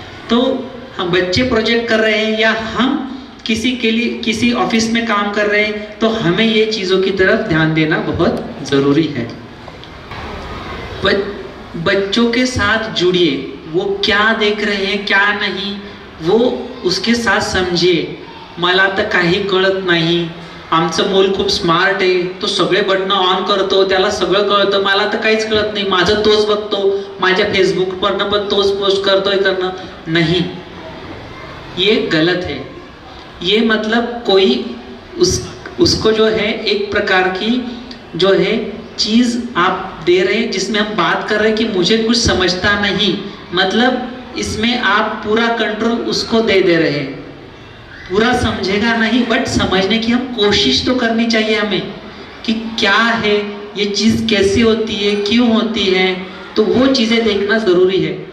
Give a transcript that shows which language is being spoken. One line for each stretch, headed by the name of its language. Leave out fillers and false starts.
Hindi: तो हम बच्चे प्रोजेक्ट कर रहे हैं या हम किसी के लिए किसी ऑफिस में काम कर रहे हैं, तो हमें ये चीज़ों की तरफ ध्यान देना बहुत ज़रूरी है। बच्चों के साथ जुड़िए, वो क्या देख रहे हैं क्या नहीं, वो उसके साथ समजिए।
Marathi: मला तर काही कळत नाही, आमचं मूल खूप स्मार्ट आहे, तो सगळे बटन ऑन करतो, त्याला सगळं कळतं, मला तर काहीच कळत नाही, माझं तोच बघतो, माझ्या फेसबुकवरनं पण तोच पोस्ट करतोय, करणं
Hindi: नहीं, ये गलत है। ये मतलब कोई उसको जो है एक प्रकार की जो है चीज़ आप दे रहे हैं जिसमें हम बात कर रहे हैं कि मुझे कुछ समझता नहीं, मतलब इसमें आप पूरा कंट्रोल उसको दे रहे हैं। पूरा समझेगा नहीं बट समझने की हम कोशिश तो करनी चाहिए हमें कि क्या है ये चीज़, कैसी होती है, क्यों होती है, तो वो चीज़ें देखना ज़रूरी है।